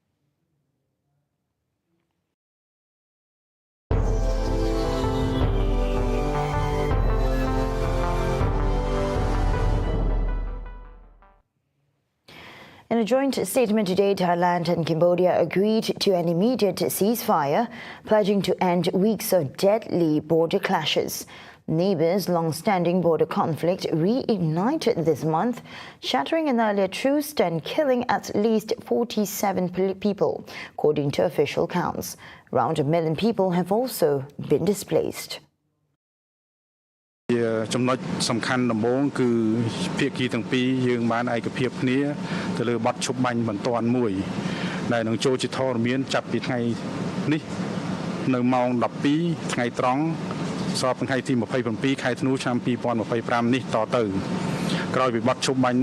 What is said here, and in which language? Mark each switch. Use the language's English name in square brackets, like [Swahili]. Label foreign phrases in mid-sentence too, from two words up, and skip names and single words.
[English] In a joint statement today, Thailand and Cambodia agreed to an immediate ceasefire, pledging to end weeks of deadly border clashes. Neighbours' long-standing border conflict reignited this month, shattering an earlier truce and killing at least 47 people, according to official counts. Around 1 million people have also been displaced. [Khmer] ចំណុចសំខាន់ដំបូងគឺភាគីទាំងពីរយើងបានឯកភាពគ្នាទៅលើបទឈប់បាញ់បន្ទាន់មួយដែលនឹងចូលជាធរមានចាប់ពីថ្ងៃនេះនៅម៉ោង 12 ថ្ងៃត្រង់ស្របថ្ងៃទី 27 ខែធ្នូឆ្នាំ 2025 នេះតទៅក្រោយពីបទឈប់បាញ់